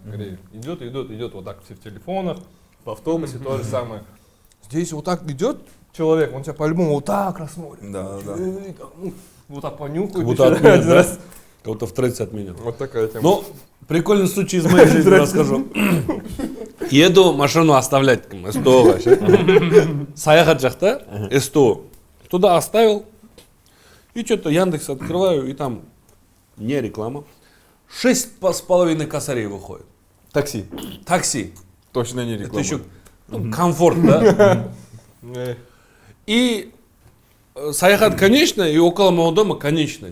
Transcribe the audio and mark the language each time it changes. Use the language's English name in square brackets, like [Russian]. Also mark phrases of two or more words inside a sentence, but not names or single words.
[Russian] Идет вот так все в телефонах, в автобусе то же самое. Здесь вот так идет человек, он тебя по-любому вот так рассмотрит. Да. Вот так понюхает. Как будто отменят, да? Кого-то в трейсе отменят. Вот такая тема. Ну, прикольный случай из моей жизни расскажу. Еду машину оставлять, [Kazakh] СТО-ға ше. Саяхат жақта, [Russian] СТО. Туда оставил. И что-то Яндекс открываю, и там не реклама. 6,5 косарей выходит. Такси. Точно не Это реклама. еще комфорт, да? И саяхат конечная, и около моего дома конечная.